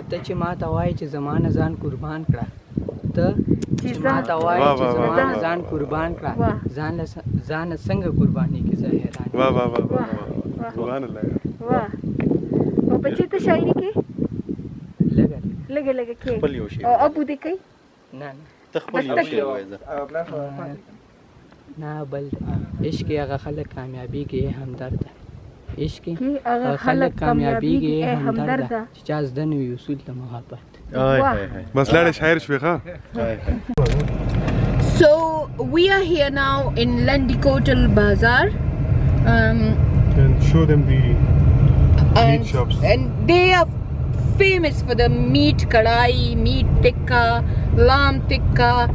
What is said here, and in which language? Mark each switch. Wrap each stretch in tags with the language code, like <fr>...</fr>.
<ps>ته چې ما ته وایې چې زما نه ځان قربان کړه ته چې ما ته وایې چې زما نه ځان قربان کړه ځان له څنګه قربانېږي زه حیران</ps> <ur>واہ واہ واہ واہ سبحان اللہ</ur> <ps>واہ او بچی ته شاعري کې لږه لږه کې خپل یو شعر او ابو دې کوي نه ته خپل یو شعر وایه نه بل عشق هغه خلک کامیابیږي همدرد عشق هغه خلک کامیابیږي همدرد چې چا زده نه وي اصول د محبت. بس لاړې شاعر شوې ښه.</ps> <en>So we are here now in Landikotal Bazaar. And show them the meat shops. And they are famous for the meat kadai, meat tikka, lamb tikka.</en>